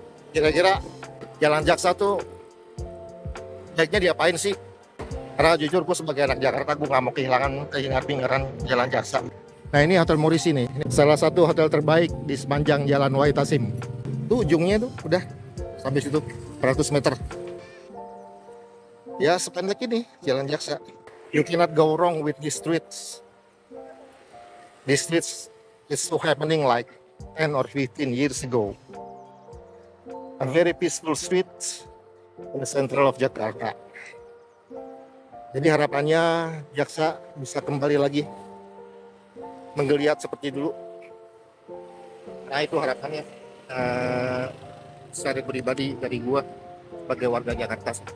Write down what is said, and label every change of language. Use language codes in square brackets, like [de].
[id] Kira-kira Jalan Jaksa tuh baiknya diapain sih? Karena jujur gue sebagai anak Jakarta, gue gak mau kehilangan Jalan Jaksa. Nah ini Hotel Morisi nih, ini salah satu hotel terbaik di sepanjang Jalan Wahid Hasim. Tuh ujungnya tuh udah sampai situ 100 meter. Ya sependek ini Jalan Jaksa. [en] You cannot go wrong with these streets. These streets is so happening like 10 or 15 years ago. A very peaceful street in the central of Jakarta. [id] Jadi harapannya Jaksa bisa kembali lagi menggeliat seperti dulu. Nah itu harapannya secara pribadi dari gua sebagai warga Jakarta.